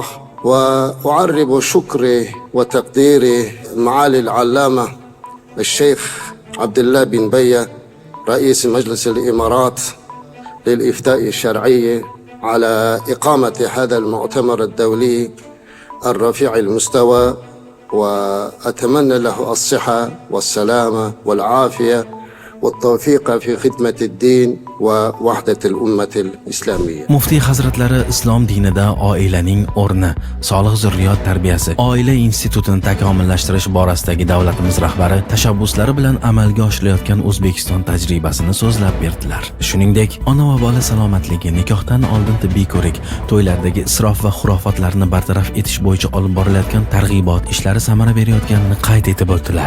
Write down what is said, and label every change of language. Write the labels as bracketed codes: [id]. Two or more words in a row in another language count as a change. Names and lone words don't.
[ar] وأعرب شكري وتقديري معالي العلامة الشيخ عبد الله بن بية رئيس مجلس الإمارات للإفتاء الشرعي على إقامة هذا المؤتمر الدولي الرفيع المستوى، وأتمنى له الصحة والسلامة والعافية والتوفيق في خدمة الدين ووحدة الأمة الإسلامية. [uz] Muftiy hazratlari islom dinida oilaning o'rni, solih zurriyot tarbiyasi, oila institutini takomillashtirish borasidagi davlatimiz rahbari tashabbuslari bilan amalga oshirilayotgan O'zbekiston tajribasini so'zlab berdilar. Shuningdek, ona va bola salomatligi, nikohdan oldin tibbiy ko'rik, to'ylardagi isrof va xurofotlarni bartaraf etish bo'yicha olib borilayotgan targ'ibot ishlari samara berayotganini qayd etib o'tdilar.